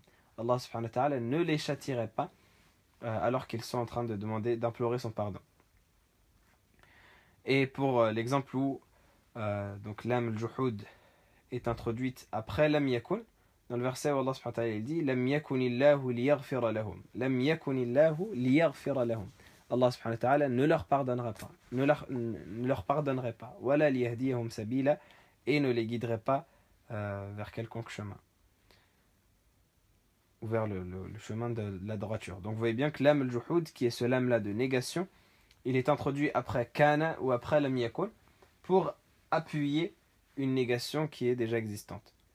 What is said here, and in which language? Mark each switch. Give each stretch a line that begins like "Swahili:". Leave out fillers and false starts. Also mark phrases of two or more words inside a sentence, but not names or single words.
Arabic: الله سبحانه وتعالى
French: ne les châtierait pas alors qu'ils sont en train de d'implorer son pardon. Et pour l'exemple où donc
Arabic: لام الجحود
French: est introduite après
Arabic: لم يكن,
French: dans le verset où
Arabic: الله سبحانه وتعالى
French: il dit
Arabic: لم يكن الله ليغفر لهم لم يكن الله ليغفر لهم. الله سبحانه وتعالى
French: ne leur pardonnerait pas, ne leur pardonnerait pas,
Arabic: ولا ليهديهم سبيلا,
French: et ne les guiderait pas vers quelconque chemin, ou vers le chemin de la droiture. Donc vous voyez bien que
Arabic: لام الجحود,
French: qui est ce lam là de négation, il est introduit après kana ou après
Arabic: لم يكن
French: pour appuyer une négation qui est déjà existante.